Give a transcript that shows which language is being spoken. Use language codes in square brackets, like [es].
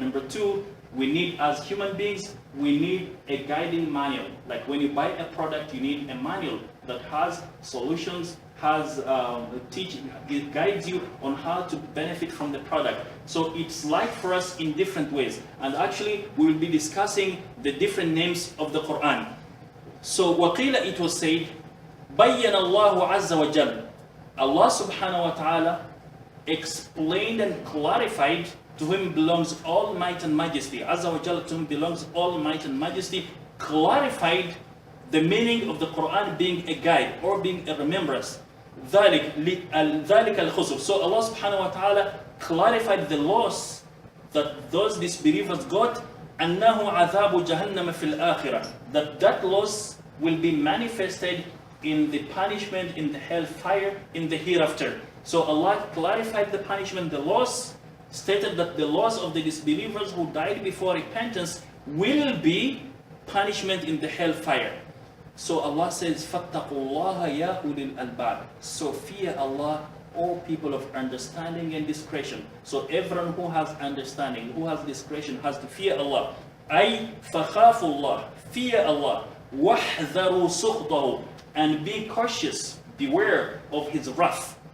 [en] Number two, we need, as human beings, we need a guiding manual. Like when you buy a product, you need a manual that has solutions, has teaching, it guides you on how to benefit from the product. So it's light for us in different ways. And actually, we will be discussing the different names of the Quran. So, [ar] وَقِيلَ, [en] it was said, [ar] بَيَّنَ اللَّهُ عَزَّ وَجَلَّ. [en] Allah subhanahu wa ta'ala explained and clarified, to whom belongs all might and majesty. Azza wa Jalla, to whom belongs all might and majesty, clarified the meaning of the Quran being a guide or being a remembrance. [ar] ذَلِكَ الْخُسُرُ. [en] So Allah subhanahu wa ta'ala clarified the loss that those disbelievers got, [ar] أَنَّهُ عَذَابُ جَهَنَّمَ فِي الْآخِرَةِ. [en] That loss will be manifested in the punishment in the hellfire in the hereafter. So Allah clarified the punishment, the loss, stated that the loss of the disbelievers who died before repentance will be punishment in the hellfire. So Allah says, [ar] فَاتَّقُوا اللَّهَ يَا أُولِي الْأَلْبَابِ. [en] So fear Allah, all people of understanding and discretion. So everyone who has understanding, who has discretion, has to fear Allah. [ar] أي فَخَافُوا اللَّهِ. [en] Fear Allah. [ar] وَاحْذَرُوا سُخْطَهُ. [en] And be cautious, beware of His wrath.